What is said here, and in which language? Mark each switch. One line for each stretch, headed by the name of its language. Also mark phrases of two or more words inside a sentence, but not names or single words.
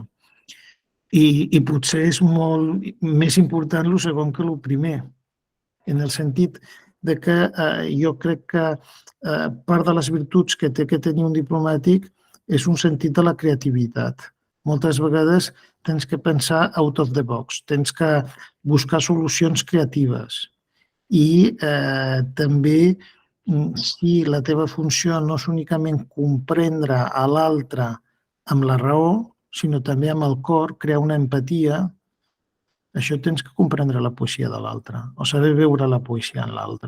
Catalan: I potser és molt més important el segon que el primer, en el sentit de que jo crec que part de les virtuts que té que tenir un diplomàtic és un sentit de la creativitat. Moltes vegades tens que pensar
English: out of the box,
Catalan: tens que buscar solucions creatives i també si la teva funció no és únicament comprendre a l'altre amb la raó, sinó també amb el cor, crear una empatia, això tens que comprendre la poesia de l'altre o saber veure la poesia en l'altre.